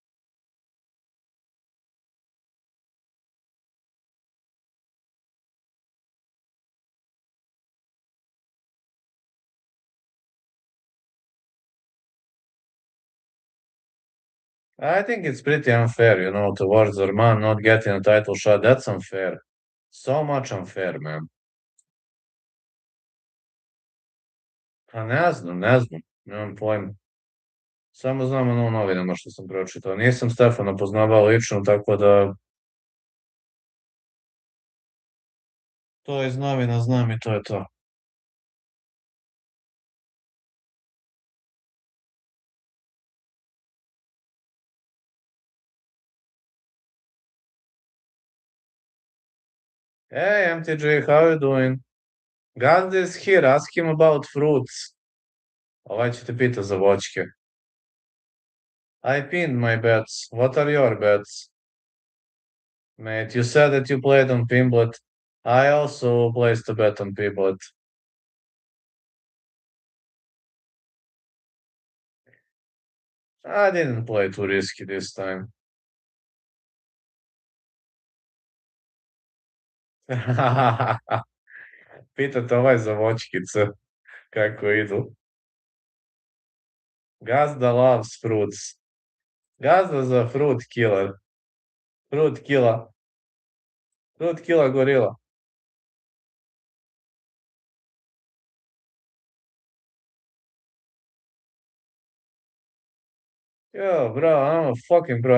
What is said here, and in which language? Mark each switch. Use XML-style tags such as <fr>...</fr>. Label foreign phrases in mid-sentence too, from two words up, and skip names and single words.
<en>I think it's pretty unfair, towards Arman not getting a title shot. That's unfair. So much unfair, man.</en> <sr>Pa ne znam, nemam pojma. Samo znam ono u novinama što sam pročitao. Nisam Stefana poznavao lično, tako da to iz novina znam i to je to.</sr> <en>Hey, MTJ, how you doing? God is here, ask him about fruits.</en> <sr>Ovaj će te pita za voćke.</sr> <en>I pinned my bets. What are your bets? Mate, you said that you played on Pimblett. I also placed a bet on Pimblett. I didn't play too risky this time.</en> <sr>Pitate ovaj za voćkice, kako idu.</sr> <en>Gazda loves fruits. Gazda za fruit killer. Fruit killer. Fruit killer gorila. Yo, bro, I'm a fucking bro.</en>